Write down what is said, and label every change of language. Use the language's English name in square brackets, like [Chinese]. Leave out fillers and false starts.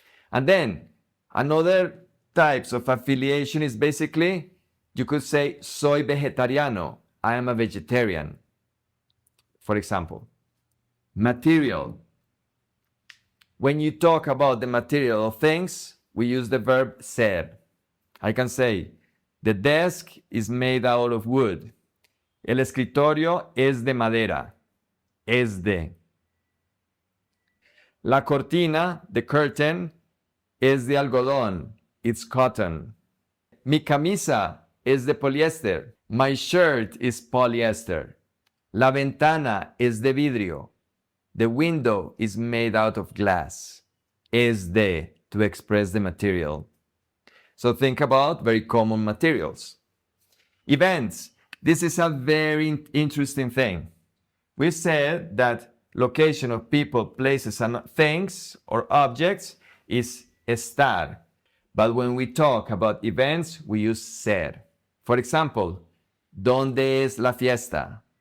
[English] And then another types of affiliation is basically, you could say, [Spanish] soy vegetariano. [English] I am a vegetarian. For example, material. When you talk about the material of things, we use the verb ser. I can say, the desk is made out of wood. [Spanish] El escritorio es de madera. Es de. La cortina, [English] the curtain, [Spanish] es de algodón. [English] It's cotton. [Spanish] Mi camisa es de poliéster. [English] My shirt is polyester. [Spanish] La ventana es de vidrio. [English] The window is made out of glass. [Spanish] Es de, [English] to express the material. So think about very common materials. Events. This is a very interesting thing. We said that location of people, places, and things or objects is estar. But when we talk about events, we use ser. For example, [Spanish] ¿dónde es la fiesta?